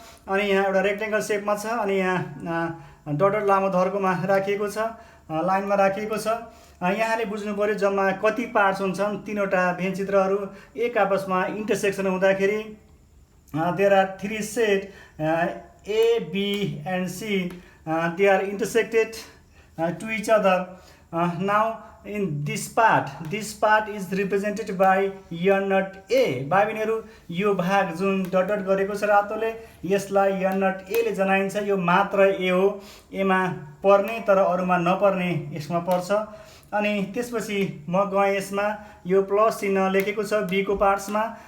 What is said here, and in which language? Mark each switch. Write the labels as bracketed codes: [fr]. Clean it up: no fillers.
[ne] अनि यहाँ एउटा रेक्टेङ्गल सेपमा छ, अनि यहाँ डट लामो धर्कोमा राखिएको छ, लाइनमा राखिएको छ। यहाँले बुझ्नु पर्यो जम्मा कति पार्ट्स हुन्छन् तीनवटा भेनचित्रहरू एक आपसमा इन्टरसेक्सन हुँदाखेरि। [en] There are three set A, B and C. They are intersected to each other. Now in this part is represented by N not A. [ne] भाइ बहिनीहरू, यो भाग जुन डट डट गरेको छ रातोले, यसलाई N not A ले जनाइन्छ। यो मात्र A हो, एमा पर्ने तर अरूमा नपर्ने यसमा पर्छ। अनि त्यसपछि म गएँ यसमा, यो प्लस चिन्ह लेखेको छ B को पार्ट्समा।